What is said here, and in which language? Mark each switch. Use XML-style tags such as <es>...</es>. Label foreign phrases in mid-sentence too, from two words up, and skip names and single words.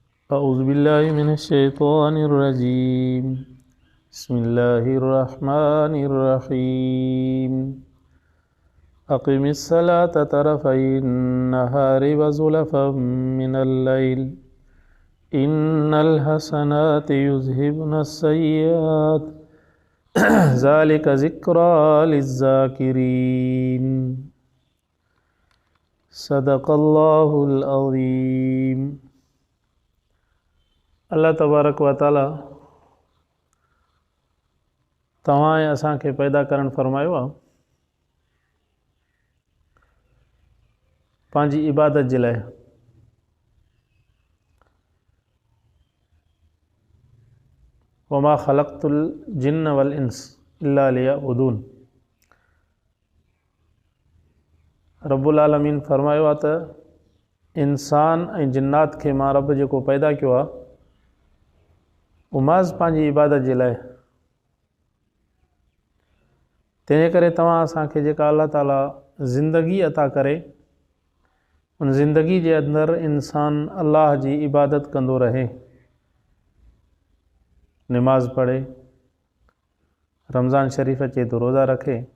<ar>أعوذ بالله من الشيطان الرجيم بسم الله الرحمن الرحيم أقم الصلاة طرفي النهار وزلفا من الليل إن الحسنات يذهبن السيئات ذلك ذكرى للذاكرين صدق الله العظيم।</ar> <sd>अल्लाह</sd> <ar>تبارك وتعالى</ar> <sd>तव्हां ऐं असांखे पैदा करणु फरमायो आहे पंहिंजी इबादत जे लाइ।</sd> <ar>وما خلقت الجن والإنس إلا ليعبدون. رب العالمين</ar> <sd>फरमायो आहे त इंसान ऐं जिन्नात खे मां रब जेको पैदा कयो आहे उमाज़ पंहिंजी इबादत जे लाइ। तंहिंजे करे तव्हां असांखे जेका अल्लाह ताला ज़िंदगी अता करे उन ज़िंदगी जे अंदरि इंसान अल्लाह जी इबादत कंदो रहे, नमाज़ पढ़े, रमज़ान शरीफ़ अचे तो रोज़ा रखे।</sd>